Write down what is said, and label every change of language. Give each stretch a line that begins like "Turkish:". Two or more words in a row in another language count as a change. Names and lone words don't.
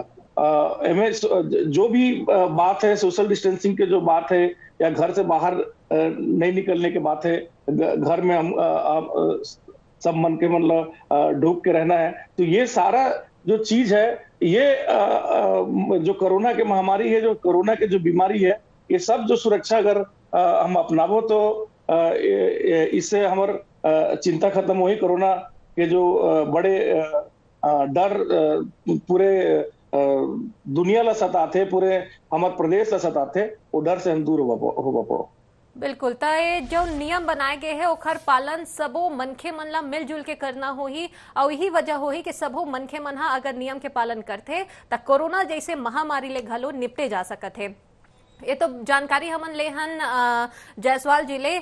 Chhattisgarhi: जो भी बात है
English: social distancing
Chhattisgarhi: के जो बात है या घर से बाहर नहीं निकलने की बात है, घर में हम सब मन के मतलब ढूक के रहना है, तो ये सारा जो चीज है ये जो कोरोना के महामारी है, जो कोरोना के जो बीमारी है, ये सब जो सुरक्षा अगर हम अपनावो तो इससे हमार चिंता खत्म हुई। कोरोना के जो बड़े डर पूरे दुनिया ला सताथे, पूरे हमारे प्रदेश ला सताथे, वो डर से हम दूर हो पाओ। बिल्कुल त ये जो नियम बनाए गए हैं ओखर पालन सबो मनखे मन ला मिलजुल के करना होही और यही वजह होही कि सबो मनखे मन हा अगर नियम के पालन करथे त कोरोना जैसे महामारी ले घलो निपटे जा सकत है। ये तो जानकारी हमन लेहन जायसवाल जिले।